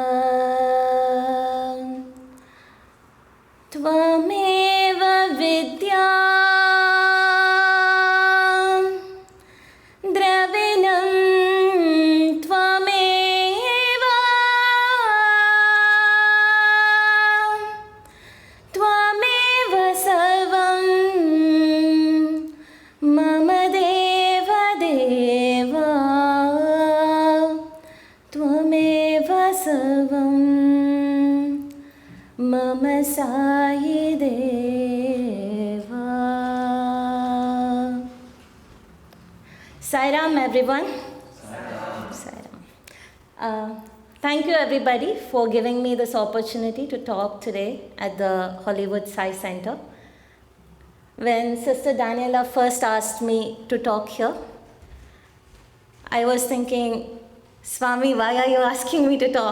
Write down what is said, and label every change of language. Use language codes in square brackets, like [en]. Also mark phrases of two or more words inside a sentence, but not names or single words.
[sa] त्वमेव विद्या द्रविणं त्वमेव त्वमेव सर्वं मम देव देव त्वमेव सर्वं मम साई देवा. [en] Sai Ram, everyone. Sai Ram. Thank you everybody for giving me this opportunity to talk today at the Hollywood Sai Center. When Sister Daniela first asked me to talk here, I was thinking, Swami, why are you asking me to talk?